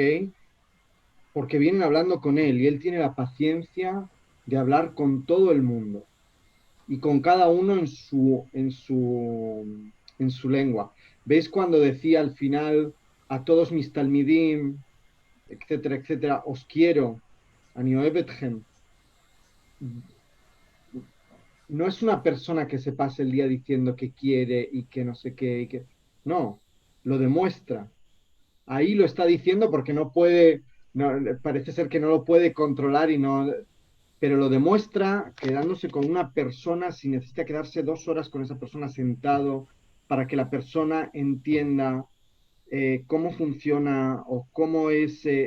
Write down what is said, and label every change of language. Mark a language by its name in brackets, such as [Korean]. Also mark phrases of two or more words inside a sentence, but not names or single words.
[Spanish] Porque vienen hablando con él y él tiene la paciencia de hablar con todo el mundo y con cada uno en su lengua. ¿Veis cuando decía al final a todos mis talmidim, etcétera, etcétera, os quiero, [Hebrew] אני אוהב אתכם? [Spanish] No es una persona que se pase el día diciendo que quiere y que no sé qué, y que... no, lo demuestra. Ahí lo está diciendo porque no puede, parece ser que no lo puede controlar pero lo demuestra quedándose con una persona si necesita quedarse 2 horas con esa persona sentado para que la persona entienda cómo funciona o cómo es,